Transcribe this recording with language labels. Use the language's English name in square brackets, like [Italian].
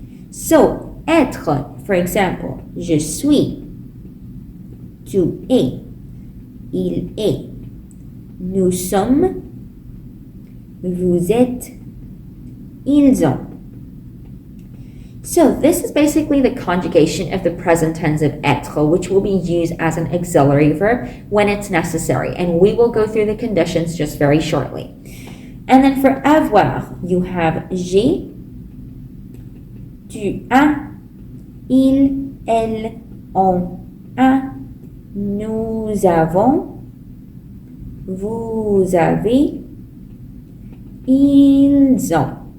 [French] So, etre, [English] for example, [French] je suis, tu es, il est, nous sommes, vous êtes, ils ont. [English] So this is basically the conjugation of the present tense of être, which will be used as an auxiliary verb when it's necessary. And we will go through the conditions just very shortly. And then for [French] avoir, [English] you have [French] j'ai, tu as, il, elle, on a, nous avons, vous avez, ils ont.